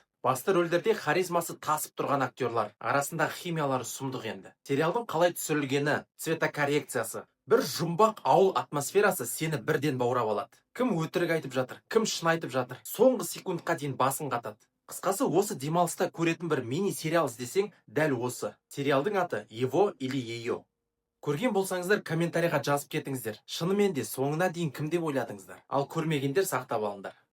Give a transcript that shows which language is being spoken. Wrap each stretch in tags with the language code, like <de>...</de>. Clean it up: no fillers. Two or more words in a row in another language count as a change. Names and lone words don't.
<kk>Басты рөлдерде харизмасы тасып тұрған актерлар, арасындағы химиялары сұмдық енді. Сериалдың қалай түсірілгені, цветокоррекциясы, бір жұмбақ ауыл атмосферасы сені бірден баурап алады. Кім өтірік айтып жатыр, кім шын айтып жатыр, соңғы секундқа дейін басын қатады. Қысқасы, осы демалыста көретін бір мини сериал іздесең, дәл осы. Сериалдың аты «Его или ее». Көрген болсаңыздар комментарийға жазып кетіңіздер. Шынымен де соңына дейін кім деп ойладыңыздар? Ал көрмегендер сақтап алыңдар.</kk>